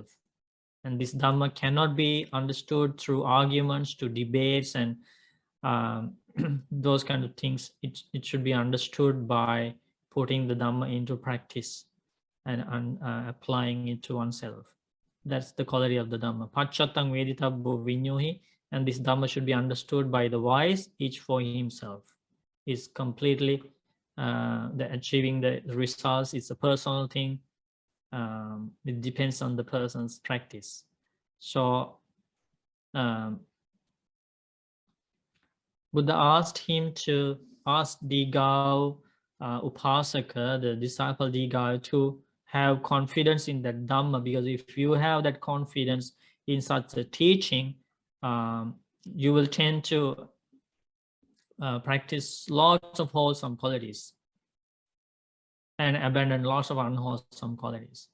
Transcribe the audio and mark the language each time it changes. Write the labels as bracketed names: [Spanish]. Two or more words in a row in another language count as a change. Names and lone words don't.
[English] And this Dhamma cannot be understood through arguments, to debates, and those kind of things. It should be understood by putting the Dhamma into practice and applying it to oneself. That's the quality of the Dhamma. [Pali] Pacchatang veditabbo vinyuhi, [English] and this Dhamma should be understood by the wise, each for himself. Is completely the achieving the results. It's a personal thing. It depends on the person's practice. So Buddha asked him to ask Dīghāvuupāsaka, the disciple Dīghāvu, to have confidence in that Dhamma, because if you have that confidence in such a teaching, you will tend to practice lots of wholesome qualities and abandon lots of unwholesome qualities.